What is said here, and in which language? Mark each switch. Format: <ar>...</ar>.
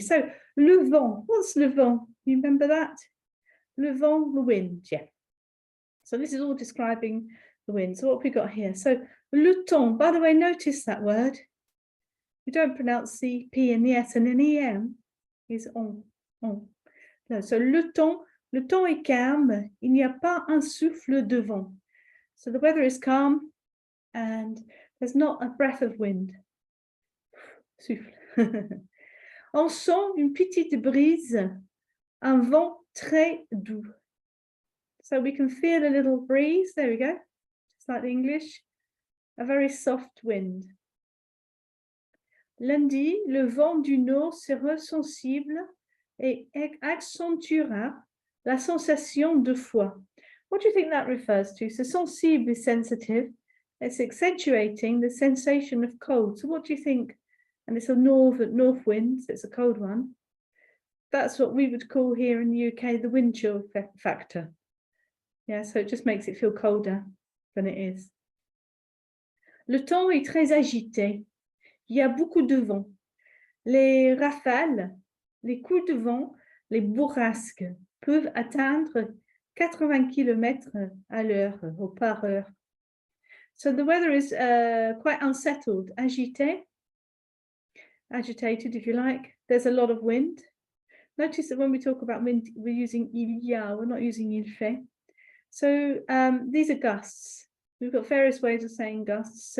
<en>So, le vent, what's le vent? You remember that? Le vent, the wind, yeah. So this is all describing the wind. So what have we got here? So, le temps, by the way, notice that word. We don't pronounce the P and the S and an EM is on.</en> <fr>No, so le temps est calme, il n'y a pas un souffle de vent.</fr> <en>So the weather is calm and there's not a breath of wind.</en> <fr>Souffle. On sent une petite brise, un vent très doux.</fr> <en>So we can feel a little breeze, there we go, just like the English, a very soft wind.</en> <fr>Lundi, le vent du nord sera sensible et accentuera la sensation de froid.</fr> <en>What do you think that refers to? So sensible is sensitive. It's accentuating the sensation of cold. So what do you think? And it's a north wind, so it's a cold one. That's what we would call here in the UK the wind chill factor. Yeah, so it just makes it feel colder than it is.</en> <fr>Le temps est très agité. Il y a beaucoup de vent. Les rafales, les coups de vent, les bourrasques peuvent atteindre 80 km à l'heure ou par heure.</fr> <en>So the weather is quite unsettled, agitated if you like. There's a lot of wind. Notice that when we talk about wind, we're using</en> <fr>il y a,</fr> <en>we're not using</en> <fr>il fait.</fr> <en>So these are gusts. We've got various ways of saying gusts.</en>